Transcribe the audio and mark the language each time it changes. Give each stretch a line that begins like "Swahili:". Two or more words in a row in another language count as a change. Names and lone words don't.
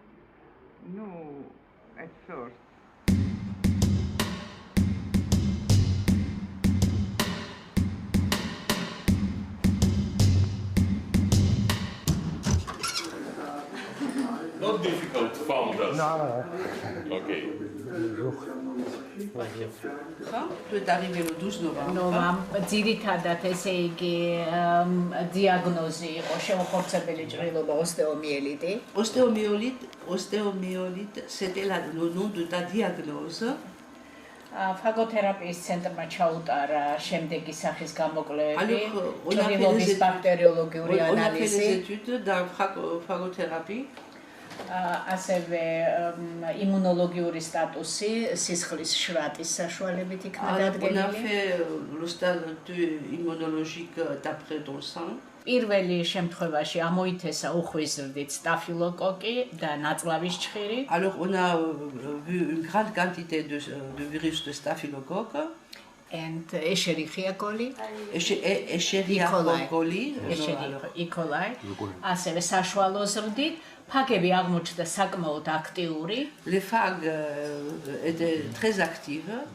English: No, at first. Not difficult to find us. No. Okay.
French: Tu es arrivé le 12 novembre. novembre.
Georgian: ძირითადად ესე იგი დიაგნოზი იყო შემოხორცებელი ჭრილობა ოსტეომიელიტი.
French: Ostéomyélite, c'était le nom de ta diagnose.
Georgian: ფაგოთერაპიის ცენტრმა ჩაუტარა შემდეგი სახის გამოკვლევები, ჭრილობის ბაქტერიოლოგიური
French: On a fait
Georgian: ანალიზი.
French: les études dans phagothérapie.
Georgian: ასევე იმუნოლოგიური სტატუსი სისხლის შრატის საშუალებით იქნა
French: On a
Georgian: დადგენილი.
French: fait le stade immunologique d'après ton sang.
Georgian: პირველი შემთხვევაში ამოითესა უხვიზრდით სტაფილოკოკი და ნაწლავის ჭხირი.
French: Alors on a vu une grande quantité de virus de staphylocoque.
English: And Escherichia coli. Escherichia coli. E. coli.
Georgian: ასევე საშუალო ზრდით ფაგები აღმოჩნდა საკმაოდ აქტიური.
French: Les phages étaient très actives.